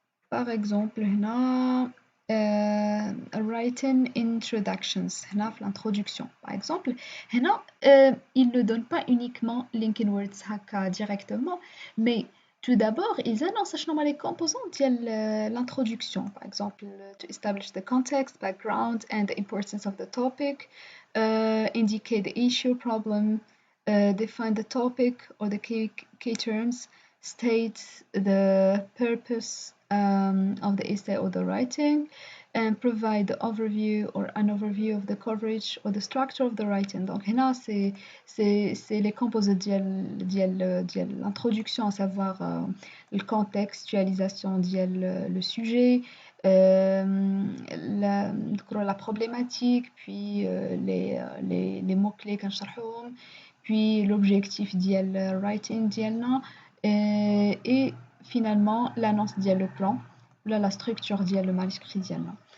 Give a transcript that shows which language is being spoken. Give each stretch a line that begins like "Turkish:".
French: Par exemple,
English: writing introductions,
French: l'introduction. Par exemple, ils ne donnent pas uniquement linking words directement, mais tout d'abord, ils annoncent les composants de l'introduction. Par exemple,
English: to establish the context, background, and the importance of the topic, indicate the issue, problem, define the topic or the key terms, state the purpose of the essay or the writing, and provide the overview or an overview of the coverage or the structure of the writing.
French: Donc
Arabic: هنا
French: c'est les composés
Arabic: ديال
French: l'introduction, à savoir le contextualisation
Arabic: ديال
French: le sujet, la problématique, puis les mots-clés
Arabic: كنشرحوهم,
French: puis l'objectif
Arabic: ديال
English: writing
Arabic: ديالنا,
French: et finalement l'annonce
Arabic: ديال
French: le plan, là la structure
Arabic: ديال
French: le manuscrit
Arabic: ديالنا.